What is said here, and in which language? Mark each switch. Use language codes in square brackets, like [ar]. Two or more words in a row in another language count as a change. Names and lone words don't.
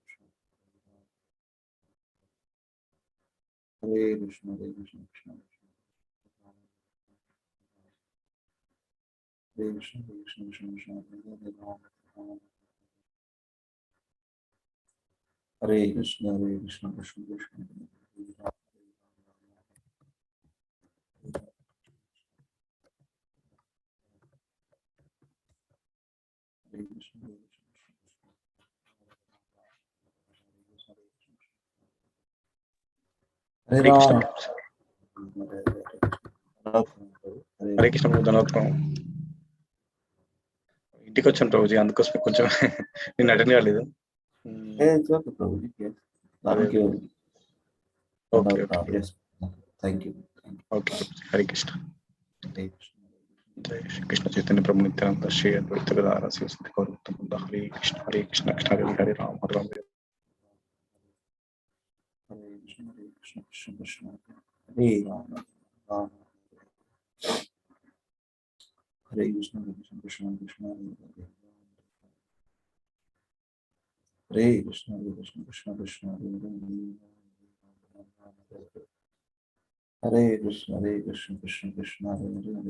[sa] Hare Krishna, Hare Krishna, Krishna Hare Krishna, Hare Krishna, Krishna Krishna, Hare Ram, Hare Krishna, Hare Krishna, Krishna Krishna, Hare Krishna, Hare హరే కృష్ణ Hare హరే కృష్ణ ధన్యవాదం. [te] ఇంటికి వచ్చాను ప్రభుజీ, అందుకోసమే కొంచెం నేను అటెండ్ కాలేదు. [en] It's okay, Prabhu. Yes. Thank you. ఓకే Yes. Thank you. [sa] ఓకే హరే కృష్ణ. Hare Krishna. జై శ్రీ కృష్ణ చైతన్య ప్రభు నిత్యానంద శ్రీ అద్వైత గదాధర శివసంతి గౌరవం బుద్ధ. హరే కృష్ణ హరే కృష్ణ కృష్ణ హరే హరే రామ హరే రామ. Hare Krishna, Hare Krishna, Krishna Krishna, Hare Ram, Ram. Hare Krishna, Hare Krishna, Krishna Krishna, Hare Krishna, Hare Krishna, Krishna Krishna, Hare Hare Krishna, Hare Krishna, Krishna Krishna, Hare Hare,